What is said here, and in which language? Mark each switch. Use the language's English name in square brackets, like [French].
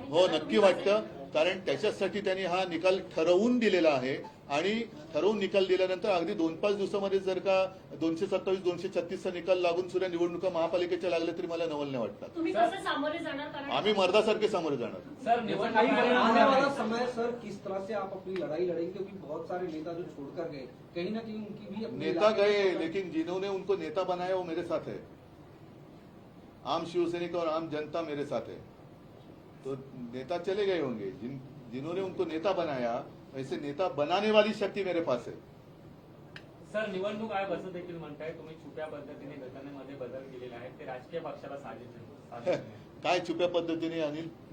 [Marathi] हो, नक्की वाटतं. कारण त्याच्यासाठी त्यांनी हा निकाल ठरवून दिलेला आहे आणि ठरवून निकाल दिल्यानंतर अगदी 2-5 दिवसामध्ये जर का 227-236चा निकाल लागून सुद्धा निवडणुका महापालिकेच्या लागल्या तरी मला नवल नाही वाटतात. तुम्ही कसं सामोरे जाणार? कारण आम्ही मर्दासारखे सामोरे जाणार. सर [Hindi] आने वाला समय सर किस तरह से आप अपनी लड़ाई लड़ेंगे, क्योंकि बहुत सारे नेता जो छोड़कर गए कहीं ना कहीं उनकी भी अपनी नेता गए लेकिन जिन्होंने उनको नेता बनाया वो मेरे साथ है. आम शिवसैनिक और आम जनता मेरे साथ है. तो नेता चले गए होंगे, जिन्होंने उनको नेता बनाया वैसे नेता बनाने वाली शक्ती मेरे पास है. [Marathi] सर निवडणूक आयोग असं देखील म्हणताय तुम्ही छुप्या पद्धतीने घटनेमध्ये बदल केलेले आहेत, ते राजकीय पक्षाला साजेसे. काय छुप्या पद्धतीने अनिल?